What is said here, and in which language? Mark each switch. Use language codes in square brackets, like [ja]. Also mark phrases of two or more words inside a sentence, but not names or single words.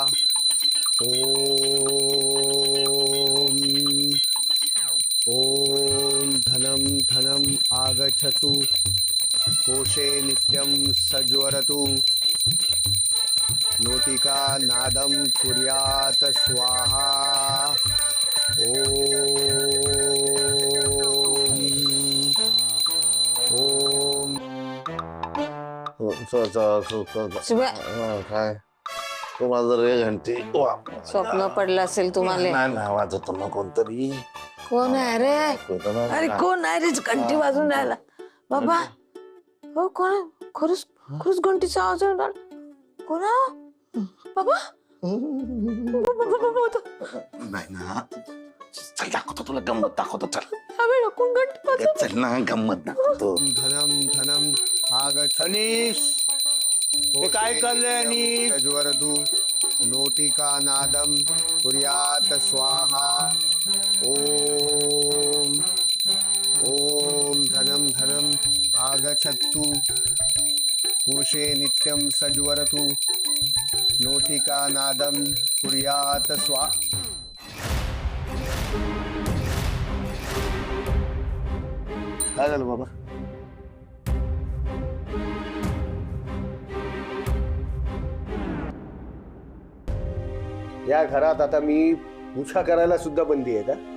[sa] ओम धनम धनम आगच्छतु कोशे नित्यं सज्वरतु नोटिका नादम कुर्यात स्वाहा. ओम [mr] काय तुम्हाला जर घंटी स्वप्न पडलं असेल तुम्हाला. नाही नाही, वाजवतो ना कोणतरी. कोण आहे रे? अरे कोण आहे रे? घंटी वाजून राहिला बाबा. हो कोण? खरंच खरंच घंटीचा आवाज येऊन राहिला. कोण आहे बाबा? नाही ना, चल दाखवतो तुला गंमत दाखवतो. चल ह्यावेळेला कोण घंटी वाजवतं? चल ना, गंमत दाखवतो. [sa] धनम धनम आगच्छनीस. [mr] हे काय चाललंय आणि [sa] सज्वरतु नोटिका नादम कुर्यात स्वाहा. ओम ओम धनम धनम आगच्छतु कोशे नित्यं सज्वरतु नोटिका नादम कुर्यात स्वाहा. [mr] काय झालं बाबा? या घरात आता मी पूजा करायला सुद्धा बंदी आहे का?